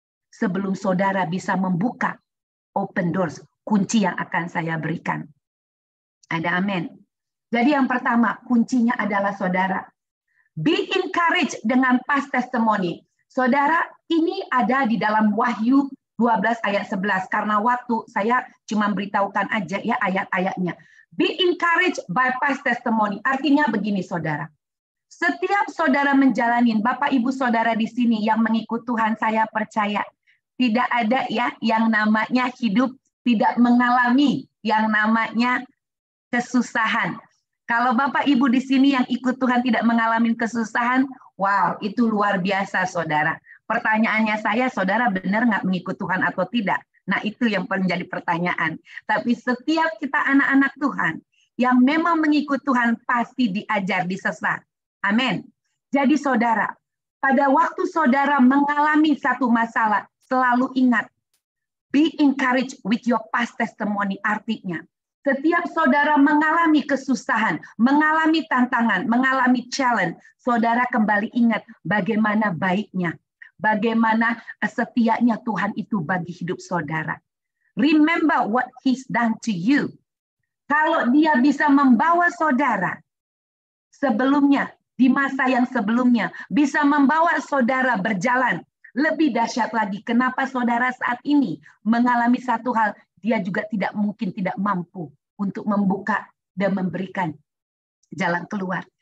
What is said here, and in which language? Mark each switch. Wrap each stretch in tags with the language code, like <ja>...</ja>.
<id>Sebelum saudara bisa membuka open doors, kunci yang akan saya berikan. Ada amin. Jadi yang pertama, kuncinya adalah saudara.</id> <en>Be encouraged</en> <id>dengan past testimony. Saudara, ini ada di dalam Wahyu 12 ayat 11. Karena waktu saya cuma beritahukan aja ya ayat-ayatnya.</id> <en>Be encouraged by past testimony.</en> <id>Artinya begini saudara. Setiap saudara menjalani, Bapak Ibu saudara di sini yang mengikut Tuhan, saya percaya tidak ada ya yang namanya hidup tidak mengalami yang namanya kesusahan. Kalau Bapak Ibu di sini yang ikut Tuhan tidak mengalami kesusahan, wow, itu luar biasa saudara. Pertanyaannya saya, saudara benar nggak mengikut Tuhan atau tidak? Nah itu yang menjadi pertanyaan. Tapi setiap kita anak-anak Tuhan yang memang mengikut Tuhan pasti diajar, disesat. Amin. Jadi saudara, pada waktu saudara mengalami satu masalah, selalu ingat,</id> <en>be encouraged with your past testimony.</en> <id>Artinya, setiap saudara mengalami kesusahan, mengalami tantangan, mengalami challenge, saudara kembali ingat bagaimana baiknya, bagaimana setianya Tuhan itu bagi hidup saudara.</id> <en>Remember what He's done to you.</en> <id>Kalau Dia bisa membawa saudara sebelumnya, di masa yang sebelumnya, bisa membawa saudara berjalan, lebih dahsyat lagi. Kenapa saudara saat ini mengalami satu hal, Dia juga tidak mungkin tidak mampu untuk membuka dan memberikan jalan keluar.</id>